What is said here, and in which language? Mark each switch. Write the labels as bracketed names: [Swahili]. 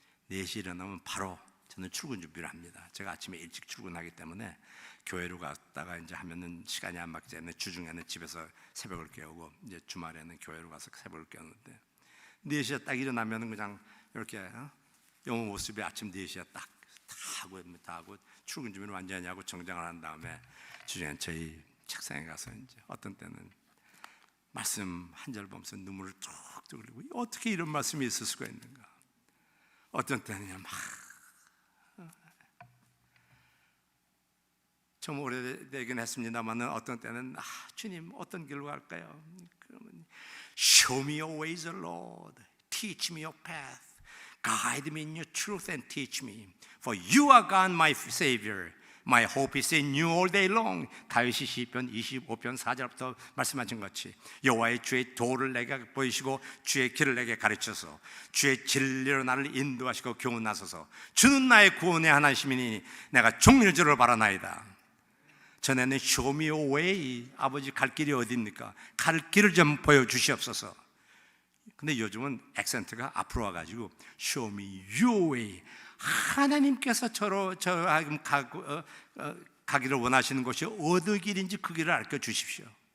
[Korean] 4시 일어나면 바로 저는 출근 준비를 합니다. 제가 아침에 일찍 출근하기 때문에 교회로 갔다가 이제 하면은 시간이 안 맞기 때문에 주중에는 집에서 새벽을 깨우고 이제 주말에는 교회로 가서 새벽을 깨우는데 4시에 딱 일어나면은 그냥 이렇게 영어 모습이 아침 4시에 딱 다 하고 출근 준비를 완전히 하고 정장을 한 다음에 주중엔 저희 책상에 가서 이제 어떤 때는 말씀 한 절 보면서 눈물을 툭툭 흘리고 어떻게 이런 말씀이 있을 수가 있는가. 어떤 때는 그냥 막 좀 오래되긴 했습니다만 어떤 때는 주님 어떤 길로 갈까요? 그러면 [English] Show me your ways, Lord. Teach me your path. Guide me in your truth and teach me. For you are God, my Savior. My hope is in you all day long. [Korean] 다윗이 시편 25편 4절부터 말씀하신 것이 여호와의 주의 도를 내게 보이시고 주의 길을 내게 가르쳐서 주의 진리로 나를 인도하시고 교훈하소서. 주는 나의 구원의 하나님이니 내가 종일 주를 바라나이다. 전에는 [English] show me your way. [Korean] 아버지 갈 길이 어디입니까? 갈 길을 좀 보여주시옵소서. 근데 요즘은 액센트가 앞으로 와가지고 [English] show me your way. [Korean] 하나님께서 저하고 가기를 원하시는 곳이 어느 길인지 그 길을 알려 주십시오.